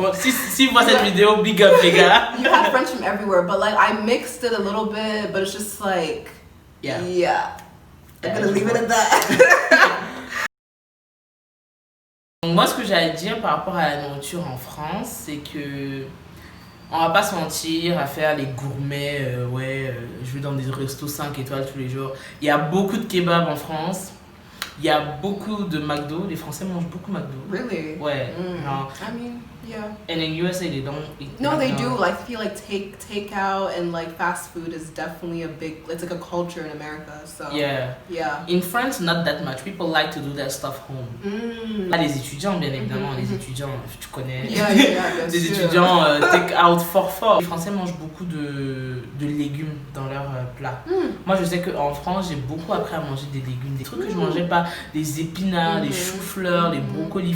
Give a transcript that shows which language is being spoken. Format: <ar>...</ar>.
<fr>Si vous voyez cette vidéo, big up les gars.</fr> <en>You had friends from everywhere, but like I mixed it a little bit, but it's just like yeah. I'm gonna leave it at that.</en> <fr>Moi, ce que j'ai à dire par rapport à la nourriture en France, c'est que on va pas se mentir à faire les gourmets. Je vais dans des restos 5 étoiles tous les jours. Il y a beaucoup de kebabs en France. Il y a beaucoup de McDo. Les Français mangent beaucoup McDo.</fr> <en>Really?</en> <fr>Ouais.</fr> <en>I mean, yeah. And in USA, they don't eat. No, they do. I feel like takeout and like fast food is definitely it's like a culture in America. So yeah. In France, not that much. People like to do that stuff home.</en> <fr>Là, les étudiants, bien évidemment, les étudiants, tu connais. Les étudiants take out fort. Les Français mangent beaucoup de légumes dans leurs plats. Moi, je sais qu'en France, j'ai beaucoup appris à manger des légumes, des trucs que je mangeais pas, les épinards, les choux-fleurs, les brocolis.</fr>